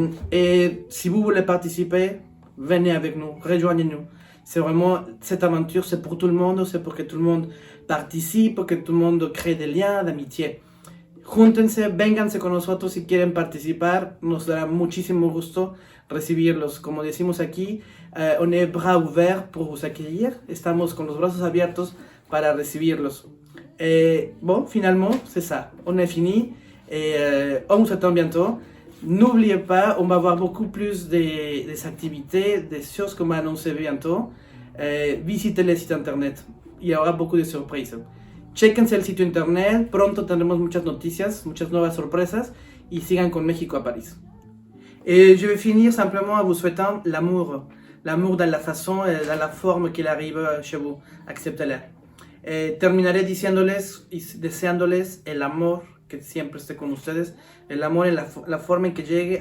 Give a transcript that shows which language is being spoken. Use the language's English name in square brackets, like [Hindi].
[French] Et si vous voulez participer, venez avec nous, rejoignez-nous. C'est vraiment, cette aventure, c'est pour tout le monde, c'est pour que tout le monde participe, que tout le monde crée des liens d'amitié. [Spanish] Júntense, vénganse con nosotros si quieren participar, nos dará muchísimo gusto recibirlos. Como decimos aquí, [French] on est bras ouverts pour vous accueillir, [Spanish] estamos con los brazos abiertos para recibirlos. [French] Bon, finalement, c'est ça, on est fini, et on vous attend bientôt. N'oubliez pas, on va avoir beaucoup plus des activités, des choses qu'on va annoncer bientôt. Visitez le site internet, il y aura beaucoup de surprises. [Spanish] Chéquense el sitio internet, pronto tendremos muchas noticias, muchas nuevas sorpresas, y sigan con México a París. [French] Et je vais finir simplement en vous souhaitant l'amour dans la façon et dans la forme qu'il arrive chez vous. Acceptez-le. [Spanish] Terminaré deseándoles el amor que siempre esté con ustedes, el amor en la forma en que llegue.